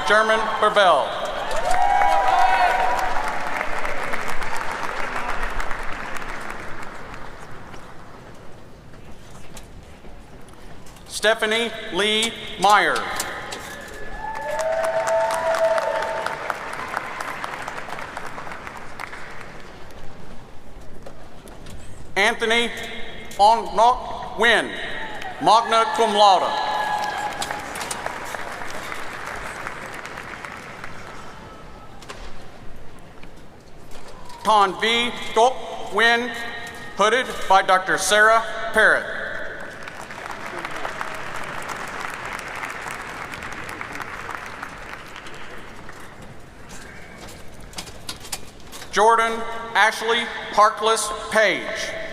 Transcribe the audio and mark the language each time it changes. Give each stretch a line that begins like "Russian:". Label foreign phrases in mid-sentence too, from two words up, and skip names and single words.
English: German Berbel. Stephanie Lee Meyer. Anthony Onok Wynn,
Latin: magna cum laude.
English: Ton V. Tok Wynn, hooded by Dr. Sarah Parrott. Jordan Ashley Harkless Page.